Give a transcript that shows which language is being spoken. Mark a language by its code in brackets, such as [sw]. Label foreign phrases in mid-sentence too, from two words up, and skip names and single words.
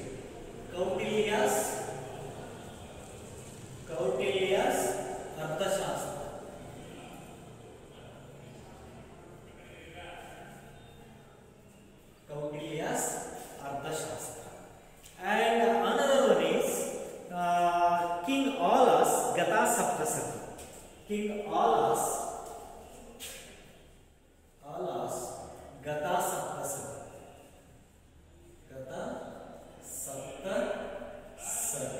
[en] Kautilya's Arthashastra. Kautilya's Arthashastra. And another one is King Ola's Gatha Saptasati. King Ola's Gatha Saptasati. Gatha Saptasati.